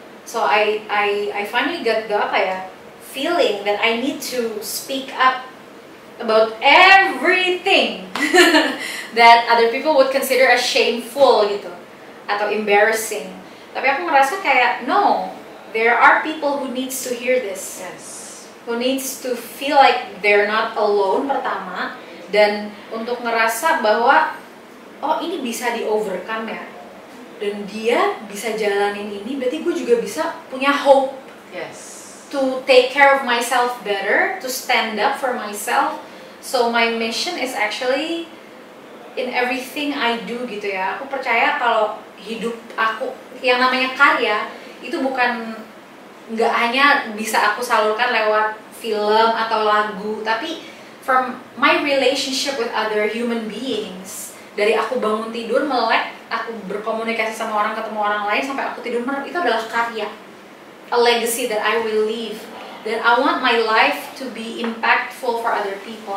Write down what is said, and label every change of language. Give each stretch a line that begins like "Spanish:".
English: So I finally got the
Indonesian: apa ya,
English: feeling that I need to speak up about everything that other people would consider as shameful
Indonesian: gitu atau
English: embarrassing.
Indonesian: Tapi aku merasa kayak
English: no, there are people who needs to hear this. Yes. Who needs to feel like they're not alone
Indonesian: pertama, dan untuk ngerasa bahwa oh ini bisa di overcome ya, dan dia bisa jalanin ini, berarti gue juga bisa punya hope.
English: Yes. To take care of myself better, to stand up for myself. So my mission is actually in everything I do
Indonesian: gitu ya. Aku percaya kalau hidup aku yang namanya karya itu nggak hanya bisa aku salurkan lewat film atau lagu, tapi
English: from my relationship with other human beings.
Indonesian: Dari aku bangun tidur melek, aku berkomunikasi sama orang, ketemu orang lain, sampai aku tidur melek, itu adalah karya.
English: A legacy that I will leave. Then I want my life to be impactful for other people.